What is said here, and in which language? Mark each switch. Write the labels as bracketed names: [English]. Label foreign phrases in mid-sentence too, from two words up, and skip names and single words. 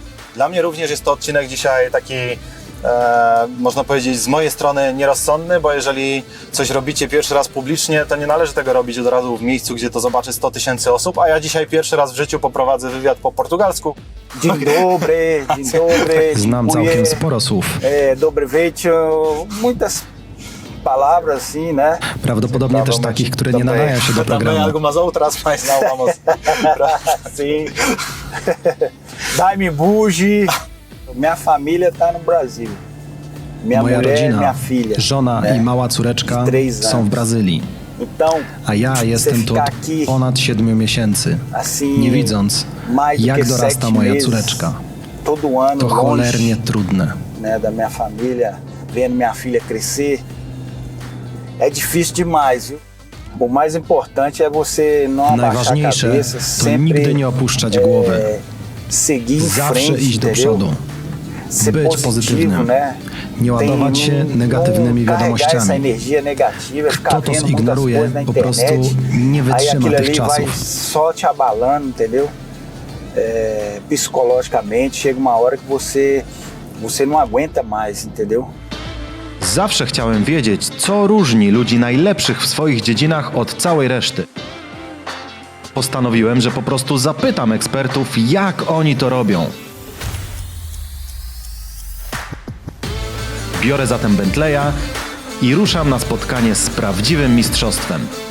[Polish] Dla mnie również jest to odcinek dzisiaj taki, można powiedzieć, z mojej strony nierozsądny, bo jeżeli coś robicie pierwszy raz publicznie, to nie należy tego robić od razu w miejscu, gdzie to zobaczy 100 000 osób, a ja dzisiaj pierwszy raz w życiu poprowadzę wywiad po portugalsku. Dzień dobry, dzień dobry. Znam całkiem sporo słów. Dobry wieczór, [Portuguese] muitas palavras assim, né? [Polish] Prawdopodobnie też takich, które nie nadają się do [Portuguese] Também [Polish] programu. [Portuguese] algumas outras, mas não vamos. Sim. Dai-me bugie. Minha família tá no Brasil. Minha [Polish] Moja [Portuguese] mulher, [Polish] rodzina, [Portuguese] minha filha. [Polish] żona [Portuguese] né? [Polish] i mała córeczka są w Brazylii, [Portuguese] Então, [Polish] a ja jestem tu od ponad 7 miesięcy, [Portuguese] assim, [Polish] nie widząc, [Portuguese] mais do [Polish] jak [Portuguese] que [Polish] dorasta [Portuguese] 7 [Polish] moja [Portuguese] meses, [Polish] córeczka. [Portuguese] todo ano [Polish] To [Portuguese] longe, [Polish] cholernie trudne. [Portuguese] né, da minha família, vendo minha filha crescer. É difícil demais, viu? O mais importante é você não abaixar a [Polish] Najważniejsze [Portuguese] cabeça, [Polish] to [Portuguese] sempre [Polish] nigdy nie opuszczać głowy, [Portuguese] seguir em [Polish] zawsze [Portuguese] frente, [Polish] iść do [Portuguese] entendeu? [Polish] przodu, [Portuguese] Ser [Polish] być [Portuguese] positivo, [Polish] pozytywnym, [Portuguese] né? [Polish] nie ładować się negatywnymi [Portuguese] carregar essa [Polish] wiadomościami. [Portuguese] energia negativa, ficar [Polish] Kto to [Portuguese] vendo muitas [Polish] zignoruje, [Portuguese] coisas na [Polish] po prostu [Portuguese] internet, [Polish] nie [Portuguese] aí [Polish] wytrzyma [Portuguese] aquilo [Polish] tych [Portuguese] ali vai [Polish] czasów. [Portuguese] só te abalando, entendeu? Psicologicamente, chega uma hora que você não aguenta mais, entendeu? [Polish] Zawsze chciałem wiedzieć, co różni ludzi najlepszych w swoich dziedzinach od całej reszty. Postanowiłem, że po prostu zapytam ekspertów, jak oni to robią. Biorę zatem Bentleya i ruszam na spotkanie z prawdziwym mistrzostwem.